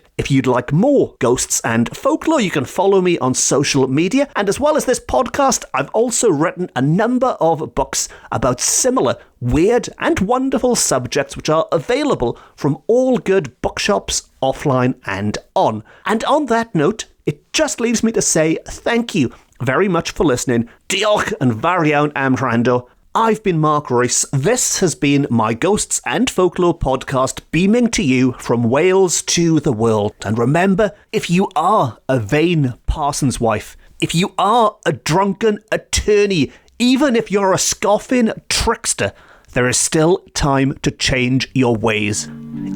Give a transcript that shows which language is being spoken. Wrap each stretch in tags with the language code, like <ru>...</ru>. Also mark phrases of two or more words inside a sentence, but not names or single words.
<en>If you'd like more Ghosts and Folklore, you can follow me on social media, and as well as this podcast, I've also written a number of books about similar weird and wonderful subjects which are available from all good bookshops offline and on. And on that note, it just leaves me to say thank you very much for listening.</en> <cy>Diolch yn fawr iawn am wrando.</cy> <en>I've been Mark Royce. This has been my Ghosts and Folklore podcast, beaming to you from Wales to the world. And remember, if you are a vain parson's wife, if you are a drunken attorney, even if you're a scoffing trickster, there is still time to change your ways.</en>